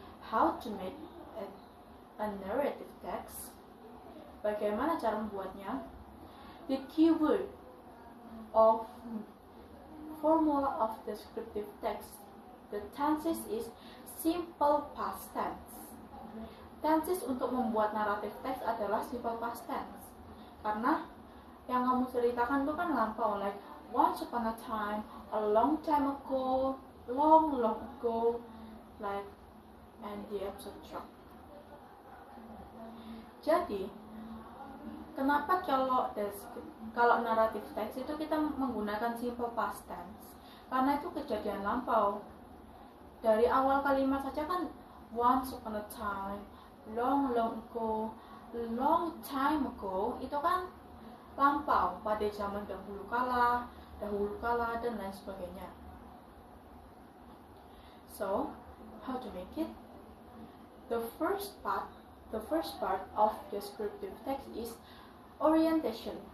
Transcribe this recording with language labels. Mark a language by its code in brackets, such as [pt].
[en] How to make a narrative text? [id] Bagaimana cara membuatnya? [en] The keyword of formula of descriptive text. The tenses is simple past tense. [id] Tenses untuk membuat naratif teks adalah simple past tense. Karena yang kamu ceritakan itu kan lampau, [en] like once upon a time, a long time ago, long ago, like and the etc. [id] Jadi, kenapa kalau naratif teks itu kita menggunakan simple past tense? Karena itu kejadian lampau. Dari awal kalimat saja kan [en] once upon a time, long ago, long time ago, [id] itu kan lampau pada zaman dahulu kala, dan lain sebagainya. [en] So, how to make it? The first part of descriptive text is orientation.